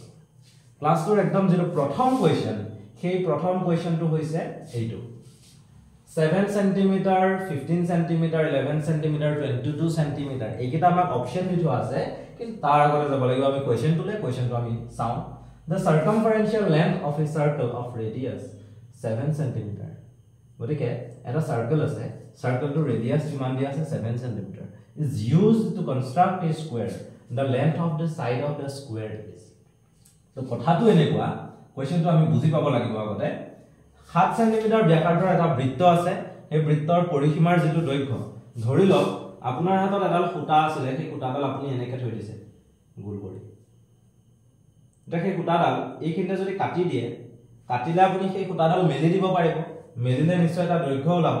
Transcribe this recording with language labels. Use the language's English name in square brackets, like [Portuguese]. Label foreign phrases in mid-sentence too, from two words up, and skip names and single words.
[Assamese] ক্লাছটোৰ একদম যেটো প্ৰথম কোৱেশ্চন, সেই প্ৰথম কোৱেশ্চনটো হৈছে এইটো। 7 cm, 15 cm, 11 cm, 22 cm এইকেইটা আমাক অপচন দি থোৱা আছে, কিন্তু তাৰ আগতে যাব লাগিব আমি কোৱেশ্চনটো আমি চাওঁ। [English] The circumferential length of a circle of radius 7 cm. [Assamese] গতিকে এটা সার্কেল আছে, সার্কেলটো ৰেডিয়াস কিমান দিয়া আছে [English] 7 cm is used to construct a square. The length of the side of the square is. [Assamese] তো কথাটো এনেকুৱা, কোৱেশ্চনটো আমি বুজি পাব লাগিব আগতে। 7 cm ব্যাসাৰ্ধৰ এটা বৃত্ত আছে, এই বৃত্তৰ পৰিসীমাৰ যেটো দৈৰ্ঘ্য, ধৰি লওক আপোনাৰ হাতত এডাল খুঁটা আছে, সেই খুঁটাডাল আপুনি এনেকৈ থৈ দিছে গোল কৰি। সেই খুঁটাডাল এইখিনিতে যদি কাটি দিয়ে, কাটিলে আপুনি সেই খুঁটাডাল মেলি দিব পাৰিব, মেলিলে নিশ্চয় এটা দৈৰ্ঘ্য ওলাব।